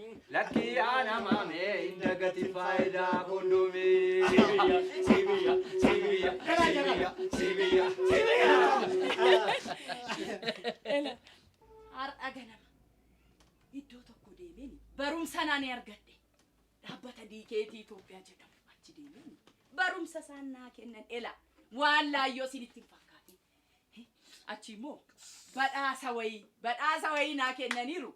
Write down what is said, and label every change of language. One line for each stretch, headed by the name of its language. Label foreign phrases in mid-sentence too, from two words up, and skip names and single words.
Oromo: Lakki ana maame inda gati faayida kundumi. Sibiya, sibiya, sibiya, sibiya, sibiya, sibiya. Ela, har'a ganama iddoo tokko deemeen barumsa naan argadhe. Dhaabbata diikeetii Itoophiyaa jedhamu achi deemeen barumsa isaan naa kennan. Ela, waan laayyoo isinitti hin fakkaatin. Achi immoo badhaasa wayii, badhaasa wayii naa kennaniiru.